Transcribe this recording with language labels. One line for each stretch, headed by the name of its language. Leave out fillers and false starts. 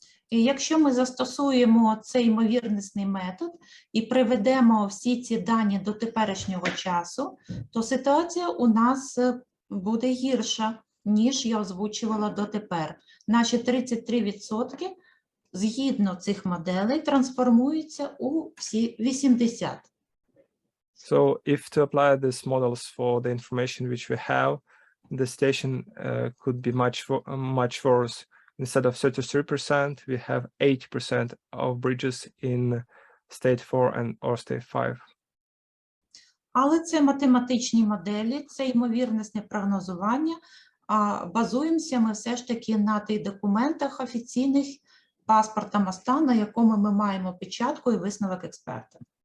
Ukrainian: І якщо ми застосуємо цей ймовірнісний метод і приведемо всі ці дані до теперішнього часу, то ситуація у нас буде гірша, ніж я озвучувала дотепер. Наші 33% згідно цих моделей трансформуються у всі 80%.
English: So if to apply these models for the information which we have, the situation could be much worse. Instead of 33%, we have 80% of bridges in state 4 or state 5.
Ukrainian: Але це математичні моделі, це ймовірнісне прогнозування, а базуємося ми все ж таки на тих документах офіційних паспорта моста, на якому ми маємо печатку і висновок експерта.